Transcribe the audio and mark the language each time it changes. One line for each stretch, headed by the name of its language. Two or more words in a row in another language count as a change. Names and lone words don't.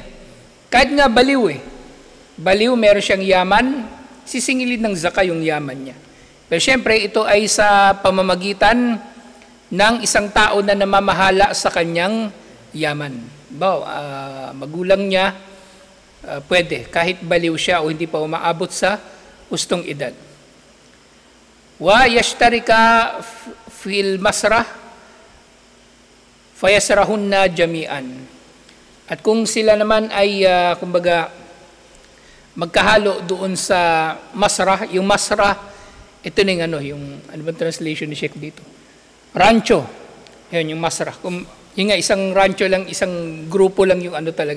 Filipino: Kahit nga baliw Baliw, meron siyang yaman, sisingilin ng zaka yung yaman niya. Pero syempre, ito ay sa pamamagitan ng isang tao na namamahala sa kanyang yaman. Magulang niya, pwede, kahit baliw siya o hindi pa umaabot sa hustong edad.
Arabic: ويشتركا في المسرح فيسرحن جميعا.
Filipino: At kung sila naman ay kumbaga magkahalo doon sa masrah, yung masrah, ito na yung ano bang translation ni Sheikh dito? Rancho. Yun yung masrah. Yung isang rancho lang, isang grupo lang yung talaga.